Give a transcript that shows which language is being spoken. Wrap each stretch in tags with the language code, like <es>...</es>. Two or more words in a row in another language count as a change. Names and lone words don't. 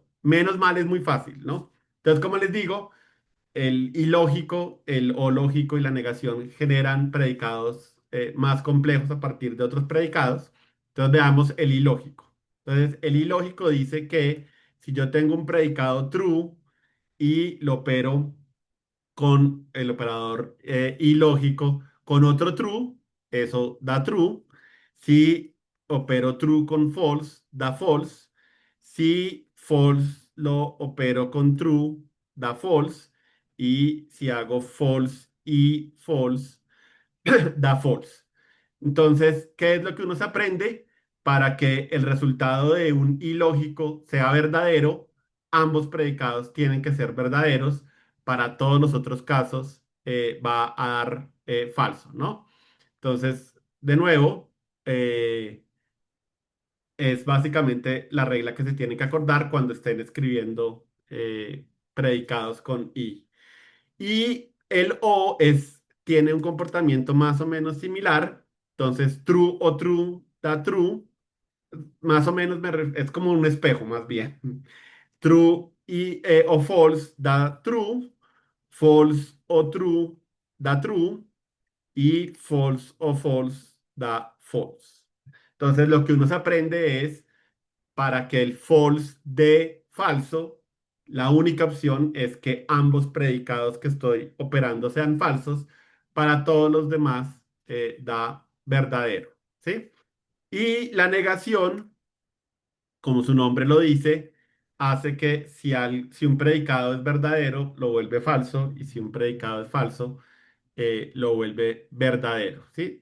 <es>Menos mal es muy fácil, ¿no? Entonces, como les digo, el ilógico, el o lógico y la negación generan predicados más complejos a partir de otros predicados. Entonces, veamos el ilógico. Entonces, el ilógico dice que si yo tengo un predicado true y lo opero con el operador ilógico con otro true, eso da true. Si opero true con false, da false. Si false lo opero con true, da false. Y si hago false y false, da false. Entonces, ¿qué es lo que uno se aprende? Para que el resultado de un ilógico sea verdadero, ambos predicados tienen que ser verdaderos. Para todos los otros casos, va a dar falso, ¿no? Entonces, de nuevo, es básicamente la regla que se tiene que acordar cuando estén escribiendo predicados con i. Y el o tiene un comportamiento más o menos similar. Entonces, true o true da true. Más o menos es como un espejo, más bien. True o false da true. False o true da true. Y false o false da false. Entonces, lo que uno se aprende es, para que el false dé falso, la única opción es que ambos predicados que estoy operando sean falsos. Para todos los demás, da verdadero, ¿sí? Y la negación, como su nombre lo dice, hace que si un predicado es verdadero, lo vuelve falso, y si un predicado es falso, lo vuelve verdadero, ¿sí?</es>